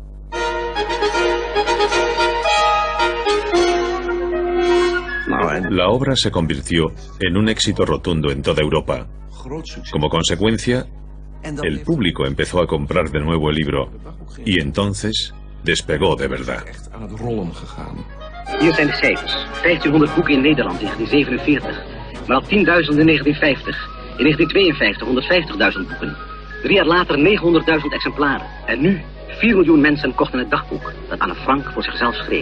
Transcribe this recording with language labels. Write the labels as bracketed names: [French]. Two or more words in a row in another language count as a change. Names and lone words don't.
[Spanish] La obra se convirtió en un éxito rotundo en toda Europa. Como consecuencia, el público empezó a comprar de nuevo el libro y entonces despegó de verdad. [Dutch] Hier zijn de cijfers. 1500 boeken in Nederland in 1947, maar al 10.000 in 1950. In 1952 150.000 boeken. 3 jaar later 900.000 exemplaren. En nu 4 miljoen mensen kochten het dagboek dat Anne Frank voor zichzelf schreef.